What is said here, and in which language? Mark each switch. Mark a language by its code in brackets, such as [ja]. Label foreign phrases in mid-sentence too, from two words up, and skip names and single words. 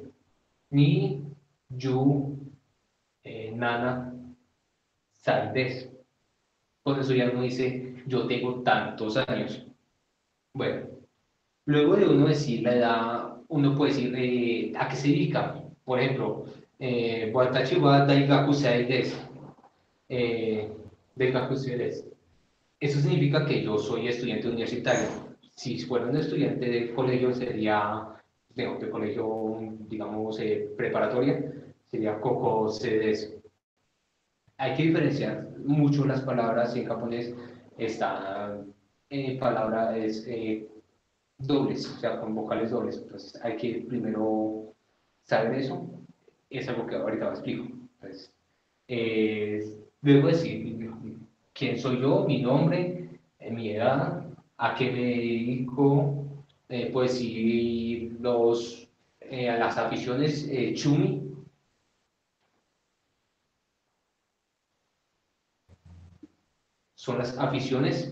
[ja] 二、十、七、歳です. [es] Con eso ya uno dice, yo tengo tantos años. Bueno, luego de uno decir la edad, uno puede decir a qué se dedica. Por ejemplo, [ja] 私は大学生です. Eh, 大学生です. [es] Eso significa que yo soy estudiante universitario. Si fuera un estudiante de colegio, sería de colegio, digamos, preparatoria, sería [ja] 高校生です. [es] Hay que diferenciar mucho las palabras en japonés. Están palabras dobles, o sea, con vocales dobles. Entonces hay que primero saber eso. Es algo que ahorita lo explico. Entonces, luego decir quién soy yo, mi nombre, mi edad, a qué me dedico, pues sí, a las aficiones chumi son las aficiones.